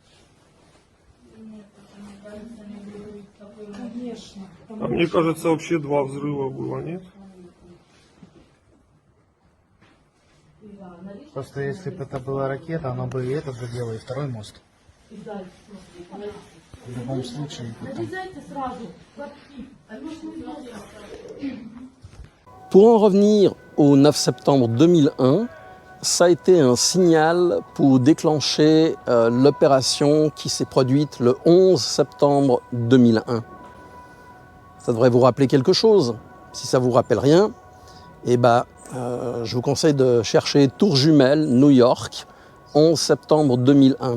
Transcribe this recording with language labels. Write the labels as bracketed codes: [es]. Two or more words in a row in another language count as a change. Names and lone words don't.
[ru] Конечно. А мне кажется, вообще 2 взрыва было, нет? Просто если бы это была ракета, она бы и этот задела, и второй мост. В любом случае. Вылезайте сразу. [fr] Pour en revenir au 9 septembre 2001, ça a été un signal pour déclencher l'opération qui s'est produite le 11 septembre 2001. Ça devrait vous rappeler quelque chose. Si ça ne vous rappelle rien, eh ben, je vous conseille de chercher Tour Jumelle, New York, 11 septembre 2001.